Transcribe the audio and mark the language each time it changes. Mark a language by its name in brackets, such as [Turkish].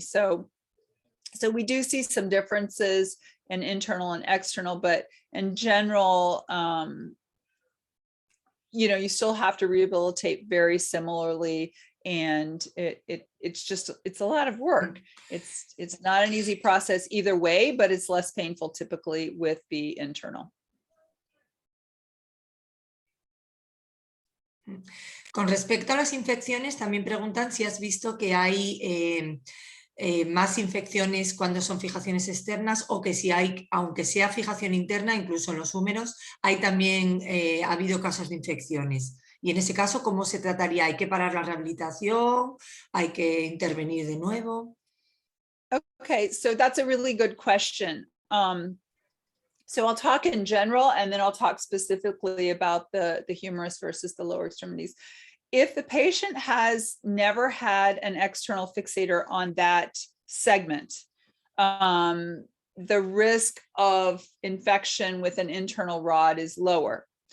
[English] So we do see some differences in internal and external, but in general, you still have to rehabilitate very similarly, and it's a lot of work. It's not an easy process either way, but it's less painful typically with the internal. [Spanish] Con respecto a las infecciones, también preguntan si has visto que hay más infecciones cuando son fijaciones externas, o que si hay, aunque sea fijación interna, incluso en los húmeros, hay también ha habido casos de infecciones. Y en ese caso, ¿cómo se trataría? ¿Hay que parar la rehabilitación? ¿Hay que intervenir de nuevo? [English] Okay, so that's a really good question. So I'll talk in general, and then I'll talk specifically about the humerus versus the lower extremities. If the patient has never had an external fixator on that segment, the risk of infection with an internal rod is lower.